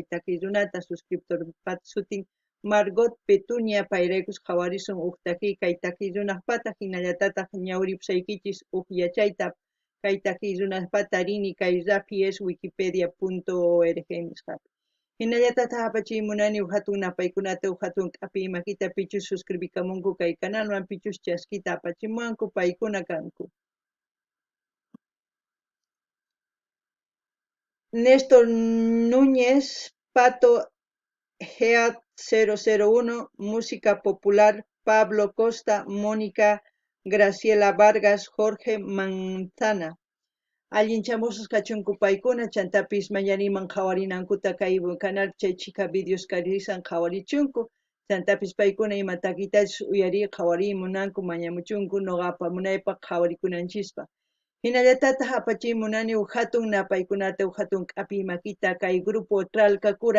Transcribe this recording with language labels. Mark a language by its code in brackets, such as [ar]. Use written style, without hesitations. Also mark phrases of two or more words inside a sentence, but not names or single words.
[qu] takiy runata suscriptor pata sutin Margot Petunia payraykus qhawarisun huk kay takiy runaqpata hinallatataq ñawripusaykichis huk yachayta kay takiy runaqpata rini kay rapies wikipedia.org nisqapi hinallatataq apachimunani huk hatun napaykunata huk hatun k'api imakita pichus suscribikamunku kay canalman pichus chaskita apachimuwanku paykuna kanku Néstor Núñez Pato Head 001 Música Popular Pablo Costa Mónica Graciela Vargas Jorge Manzana allinchamusus kachunku paykuna chantapis mañariman qhawarinankuta kay canal chay chika videos karisan qhawarichunku chantapis paykuna ima takitachus uyarir qhawarimunanku mañamuchunku noqapa munaypaq qhawarikunanchispa hinallatataq apachimunani huk hatun napaykunata huk hatun k'api imakita kay grupo Tralkakura